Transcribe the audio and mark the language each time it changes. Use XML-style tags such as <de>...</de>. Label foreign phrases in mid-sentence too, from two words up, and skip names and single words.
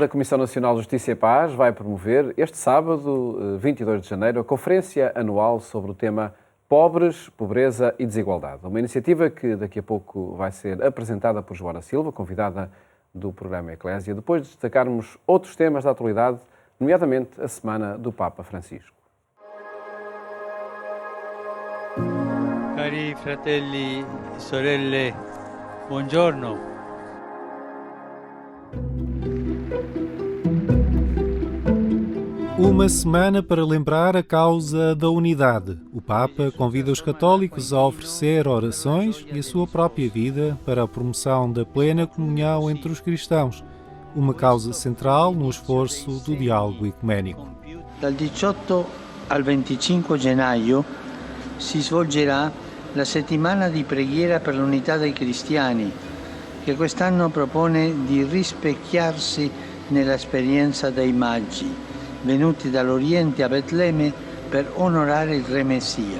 <pt>A Comissão Nacional de Justiça e Paz vai promover este sábado, 22 de janeiro, a Conferência Anual sobre o tema Pobres, Pobreza e Desigualdade. Uma iniciativa que daqui a pouco vai ser apresentada por Joana Silva, convidada do programa Eclésia, depois de destacarmos outros temas da atualidade, nomeadamente a Semana do Papa Francisco.</pt> <it>Cari fratelli e sorelle, buongiorno.</it> <pt>Uma semana para lembrar a causa da unidade. O Papa convida os católicos a oferecer orações e a sua própria vida para a promoção da plena comunhão entre os cristãos, uma causa central no esforço do diálogo ecuménico.</pt> <it>Dal 18 al 25 gennaio si svolgerà la settimana di preghiera per l'unità dei cristiani, che quest'anno propone di rispecchiarsi nell'esperienza dei magi, venuti dall'Oriente a Betlemme per onorare il Re Messia.</it>